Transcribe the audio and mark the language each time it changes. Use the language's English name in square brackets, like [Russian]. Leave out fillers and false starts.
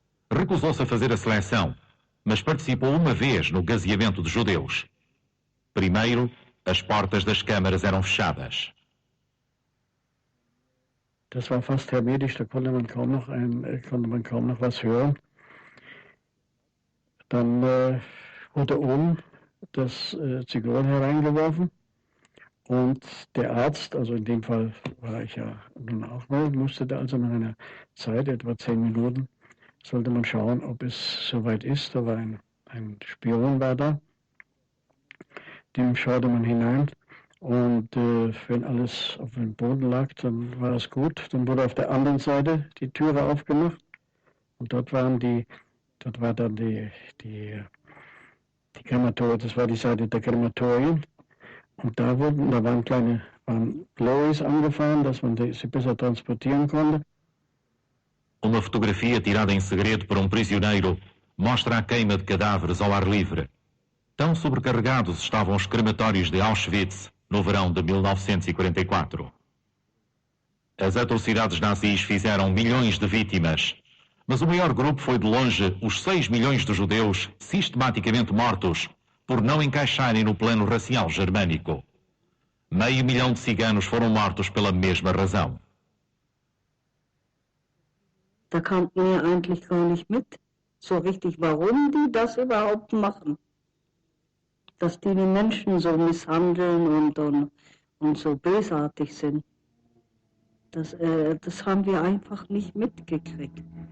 [Portuguese] Recusou-se a fazer a seleção, mas participou uma vez no gaseamento de judeus. Primeiro, as portas das câmaras eram fechadas. [German] Das war fast hermetisch, da konnte man kaum noch was hören. Dann wurde oben das Zyklon hereingeworfen und der Arzt, also in dem Fall war ich ja nun auch mal, musste da also nach einer Zeit, etwa 10 Minuten, sollte man schauen, ob es soweit ist. Da war ein Spion war da, dem schaute man hinein. Und wenn alles auf dem Boden lag, dann war es gut. Dann wurde auf der anderen Seite die Türe aufgemacht und dort war dann die Krematorien, das war die Seite der Krematorien. Und da waren Lorries angefahren, dass man sie besser transportieren konnte. [Portuguese] Uma fotografia tirada em segredo por prisioneiro mostra a queima de cadáveres ao ar livre. Tão sobrecarregados estavam os crematórios de Auschwitz no verão de 1944. As atrocidades nazis fizeram milhões de vítimas, mas o maior grupo foi de longe os 6 milhões de judeus sistematicamente mortos por não encaixarem no plano racial germânico. 500 mil de ciganos foram mortos pela mesma razão. [German] Da kam mir eigentlich gar nicht mit, so richtig, warum die das überhaupt machen. Dass die Menschen so misshandeln und so bösartig sind. Das haben wir einfach nicht mitgekriegt.